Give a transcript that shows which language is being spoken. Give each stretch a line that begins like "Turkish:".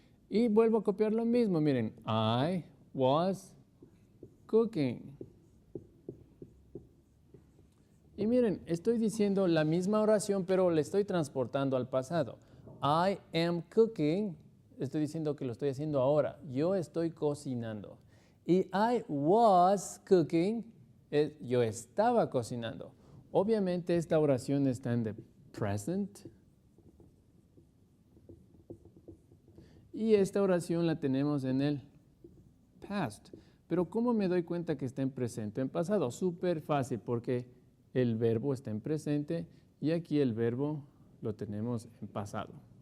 Spanish: Y vuelvo a copiar lo mismo, miren,
English: I was cooking.
Spanish: Y miren, estoy diciendo la misma oración, pero le estoy transportando al pasado.
English: I am cooking,
Spanish: estoy diciendo que lo estoy haciendo ahora. Yo estoy cocinando. Y
English: I was cooking,
Spanish: yo estaba cocinando. Obviamente esta oración está en
English: the present.
Spanish: Y esta oración la tenemos en el past. Pero ¿cómo me doy cuenta que está en presente o en pasado? Súper fácil, porque el verbo está en presente y aquí el verbo lo tenemos en pasado.